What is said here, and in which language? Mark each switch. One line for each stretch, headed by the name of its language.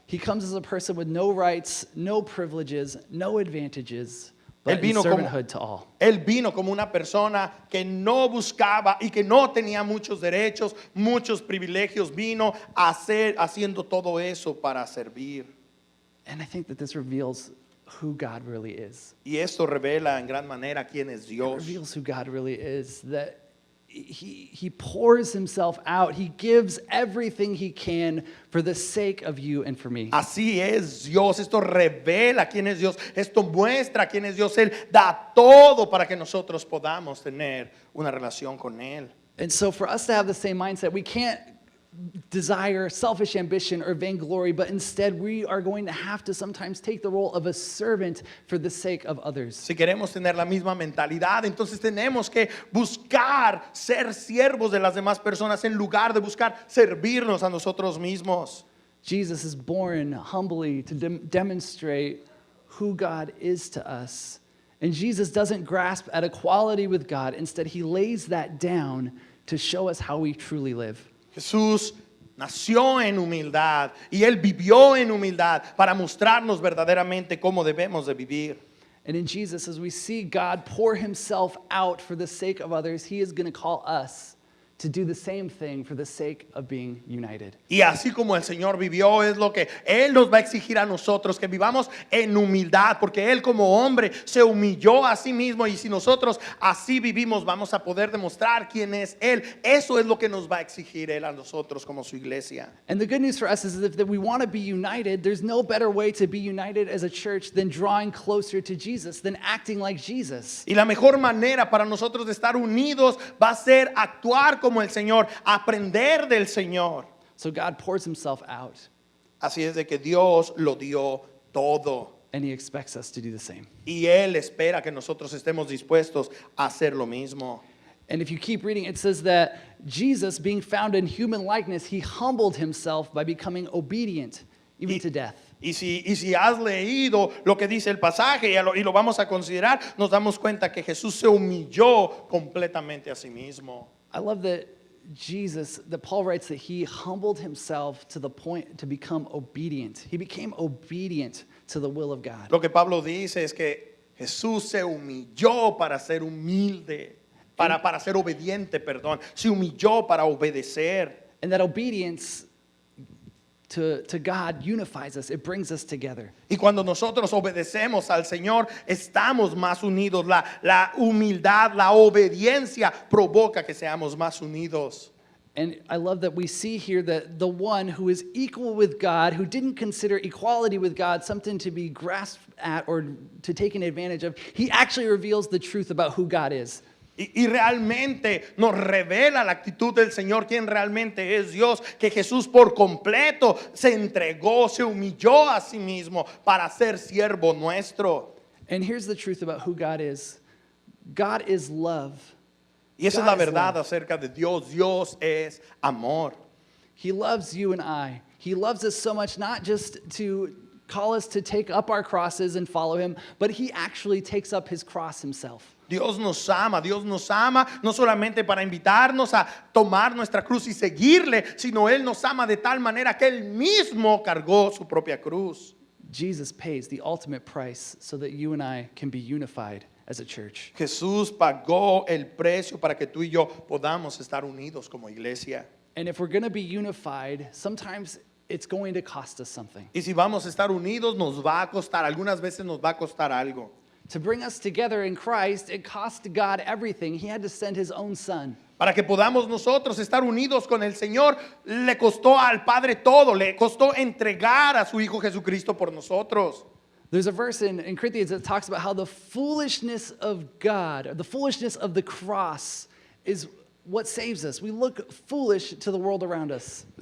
English: He comes as a person with no rights, no privileges, no advantages, but
Spanish: Él
English: in
Spanish: vino como-
English: servanthood to all.
Spanish: Él vino como una persona que no buscaba y que no tenía muchos derechos, muchos privilegios. Vino a haciendo todo eso para servir.
English: And I think that this reveals who God really is.
Spanish: Y esto revela en gran manera quién es
English: It
Spanish: Dios.
English: reveals who God really is, that he pours himself out. He gives everything he can for the sake of you and for me.
Spanish: Así es Dios. Esto revela quién es Dios. Esto muestra quién es Dios. Él da todo para que nosotros podamos tener una relación con Él.
English: And so for us to have the same mindset, we can't desire selfish ambition or vainglory, but instead we are going to have to sometimes take the role of a servant for the sake of others.
Spanish: Si queremos tener la misma mentalidad, entonces tenemos que buscar ser siervos de las demás personas en lugar de buscar servirnos a nosotros mismos.
English: Jesus is born humbly to demonstrate who God is to us. And Jesus doesn't grasp at equality with God. Instead, he lays that down to show us how we truly live.
Spanish: Jesús nació en humildad y Él vivió en humildad para mostrarnos verdaderamente cómo debemos de vivir.
English: And in Jesus, as we see God pour himself out for the sake of others, he is going to call us to do the same thing for the sake of being united.
Spanish: Y así como el Señor vivió, es lo que Él nos va a exigir a nosotros, que vivamos en humildad, porque Él como hombre se humilló a sí mismo, y si nosotros así vivimos, vamos a poder demostrar quién es Él. Eso es lo que nos va a exigir Él a nosotros como su iglesia.
English: And the good news for us is that we want to be united. There's no better way to be united as a church than drawing closer to Jesus, than acting like Jesus.
Spanish: Y la mejor manera para nosotros de estar unidos va a ser actuar como el Señor, aprender del Señor.
English: So God pours himself out,
Spanish: Así es de que Dios lo dio todo.
English: and he expects us to do the same.
Spanish: Y Él espera que nosotros estemos dispuestos a hacer lo mismo.
English: And if you keep reading, it says that Jesus, being found in human likeness, he humbled himself by becoming obedient, even to death.
Spanish: Y si has leído lo que dice el pasaje y lo vamos a considerar, nos damos cuenta que Jesús se humilló completamente a sí mismo.
English: I love that Paul writes that he humbled himself to the point to become obedient. He became obedient to the will of God.
Spanish: Lo que Pablo dice es que Jesús se humilló para ser humilde, para ser obediente, perdón. Se humilló para obedecer.
English: And that obedience to God unifies us. It brings us together.
Spanish: Y cuando nosotros obedecemos al Señor, estamos más unidos. La humildad, la obediencia provoca que seamos más unidos.
English: And I love that we see here that the one who is equal with God, who didn't consider equality with God something to be grasped at or to take advantage of, he actually reveals the truth about who God is.
Spanish: Y realmente nos revela la actitud del Señor, quién realmente es Dios, que Jesús por completo se entregó, se humilló a sí mismo para ser siervo nuestro.
English: And here's the truth about who God is. God is love.
Spanish: Y esa es
English: God
Spanish: la
English: is
Spanish: verdad
English: love.
Spanish: acerca de Dios. Dios es amor.
English: He loves you and I. He loves us so much, not just to call us to take up our crosses and follow him, but he actually takes up his cross himself.
Spanish: Dios nos ama no solamente para invitarnos a tomar nuestra cruz y seguirle, sino Él nos ama de tal manera que Él mismo cargó su propia cruz.
English: Jesus pays the ultimate price so that you and I can be unified as a church.
Spanish: Jesús pagó el precio para que tú y yo podamos estar unidos como iglesia.
English: And if we're going to be unified, sometimes it's going to cost us something.
Spanish: Y si vamos a estar unidos, nos va a costar, algunas veces nos va a costar algo.
English: To bring us together in Christ, it cost God everything. He had to send his own son.
Spanish: Para que podamos nosotros estar unidos con el Señor, le costó al Padre todo, le costó entregar a su Hijo Jesucristo por nosotros.
English: There's a verse in Corinthians that talks about how the foolishness of God, or the foolishness of the cross, is what saves us. We look foolish to the world around us.